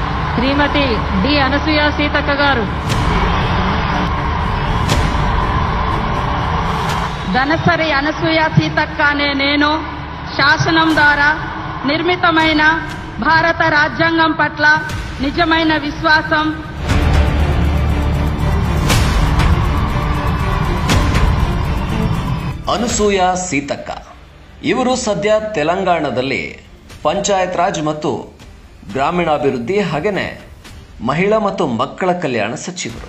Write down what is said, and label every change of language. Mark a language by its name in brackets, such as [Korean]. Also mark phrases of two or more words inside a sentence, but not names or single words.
[Telugu] శ్రీమతి డి అనసూయ సీతక్క గారు, ధనసరి అనసూయ సీతక్క అనే నేను శాసనం ద్వారా నిర్మితమైన భారత రాజ్యాంగం పట్ల నిజమైన విశ్వాసం, [Kannada] ಅನಸೂಯ ಸೀತಕ್ಕ ಇವರು ಸದ್ಯ ತೆಲಂಗಾಣದಲ್ಲಿ ಪಂಚಾಯತ್ ರಾಜ್ ಮತ್ತು ಗ್ರಾಮೀಣಾಭಿವೃದ್ಧಿ ಹಾಗೆಯೇ ಮಹಿಳಾ ಮತ್ತು ಮಕ್ಕಳ ಕಲ್ಯಾಣ ಸಚಿವರು.